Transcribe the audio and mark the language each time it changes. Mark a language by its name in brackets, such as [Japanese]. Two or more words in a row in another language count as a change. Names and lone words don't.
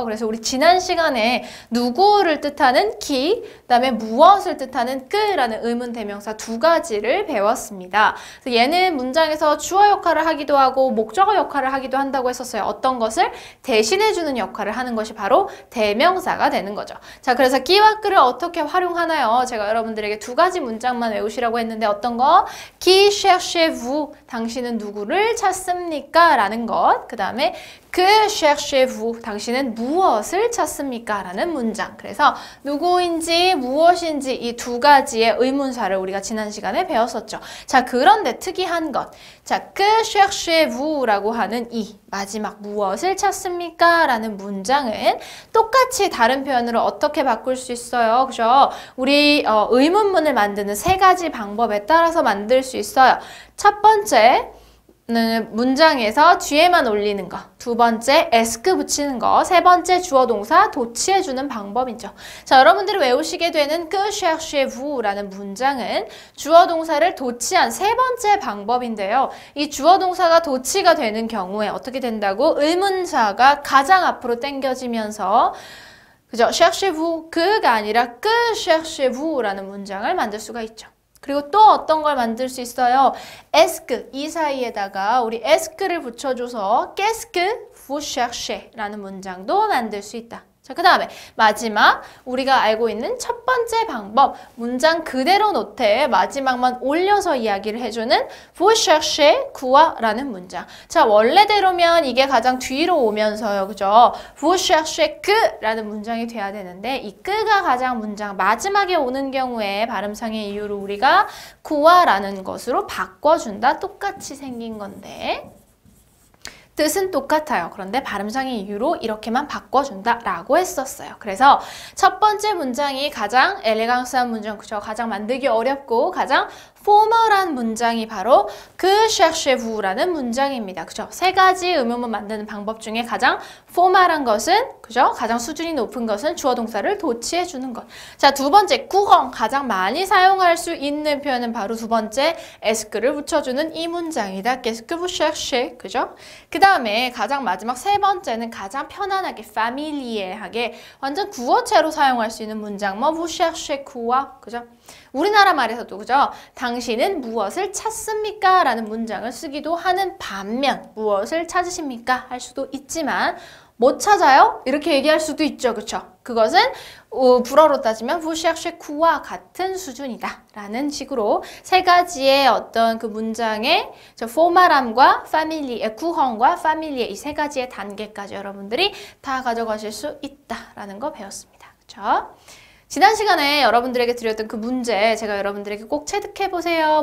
[Korean] 그래서 우리 지난 시간에 누구를 뜻하는 키, 그다음에 무엇을 뜻하는 끄라는 의문 대명사 두 가지를 배웠습니다. 그래서 얘는 문장에서 주어 역할을 하기도 하고 목적어 역할을 하기도 한다고 했었어요. 어떤 것을 대신해주는 역할을 하는 것이 바로 대명사가 되는 거죠. 자, 그래서 끼와 끄를 어떻게 활용하나요? 제가 여러분들에게 두 가지 문장만 외우시라고 했는데 어떤 거? [French] Qui cherchez-vous? [Korean] 당신은 누구를 찾습니까? 라는 것. 그 다음에 [French] Que cherchez-vous? [Korean] 당신은 무엇을 찾습니까? 라는 문장. 그래서 누구인지 무엇인지 이 두 가지의 의문사를 우리가 지난 시간에 배웠었죠. 자, 그런데 특이한 것. 자, [French] Que cherchez-vous? [Korean] 라고 하는 이 마지막 무엇을 찾습니까? 라는 문장은 똑같이 다른 표현으로 어떻게 바꿀 수 있어요? 그죠? 우리 의문문을 만드는 세 가지 방법에 따라서 만들 수 있어요. 첫 번째, 문장에서 뒤에만 올리는 거, 두 번째 에스크 붙이는 거, 세 번째 주어 동사 도치해주는 방법이죠. 자, 여러분들이 외우시게 되는 [French] Que cherchez-vous? [Korean] 라는 문장은 주어 동사를 도치한 세 번째 방법인데요. 이 주어 동사가 도치가 되는 경우에 어떻게 된다고? 의문사가 가장 앞으로 당겨지면서 그죠? [French] cherchez-vous [Korean] 그가 아니라 [French] Que cherchez-vous? [Korean] 라는 문장을 만들 수가 있죠. 그리고 또 어떤 걸 만들 수 있어요? 에스크, 이 사이에다가 우리 에스크를 붙여줘서 [French] Qu'est-ce que vous cherchez? [Korean] 라는 문장도 만들 수 있다. 자, 그 다음에 마지막 우리가 알고 있는 첫 번째 방법, 문장 그대로 노트에 마지막만 올려서 이야기를 해주는 [French] vous cherchez quoi? [Korean] 라는 문장. 자, 원래대로면 이게 가장 뒤로 오면서요, 그죠? [French] vous cherchez que? [Korean] 라는 문장이 돼야 되는데 이 그가 가장 문장 마지막에 오는 경우에 발음상의 이유로 우리가 quoi? 라는 것으로 바꿔준다. 똑같이 생긴 건데 뜻은 똑같아요. 그런데 발음상의 이유로 이렇게만 바꿔준다 라고 했었어요. 그래서 첫 번째 문장이 가장 엘레강스한 문장, 그죠? 가장 만들기 어렵고 가장 포멀한 문장이 바로 [French] Que cherchez-vous? [Korean] 라는 문장입니다. 그죠? 세 가지 의문문 만드는 방법 중에 가장 포멀한 것은, 그죠? 가장 수준이 높은 것은 주어 동사를 도치해주는 것. 자, 두 번째, courant. 가장 많이 사용할 수 있는 표현은 바로 두 번째, esque를 붙여주는 이 문장이다. [French] Qu'est-ce que vous cherchez? [Korean] 그죠? 그 다음에 가장 마지막 세 번째는 가장 편안하게, familiar하게 완전 구어체로 사용할 수 있는 문장. 뭐, [French] vous cherchez quoi? [Korean] 그죠? 우리나라 말에서도 그죠? 당신은 무엇을 찾습니까? 라는 문장을 쓰기도 하는 반면 무엇을 찾으십니까? 할 수도 있지만 못 찾아요? 이렇게 얘기할 수도 있죠. 그쵸? 그것은 불어로 따지면 [French] vous cherchez quoi [Korean] 와 같은 수준이다 라는 식으로 세 가지의 어떤 그 문장의 포멀함과 courant과 familiar 이 세 가지의 단계까지 여러분들이 다 가져가실 수 있다라는 거 배웠습니다. 그쵸? 지난 시간에 여러분들에게 드렸던 그 문제 제가 여러분들에게 꼭 체득해보세요.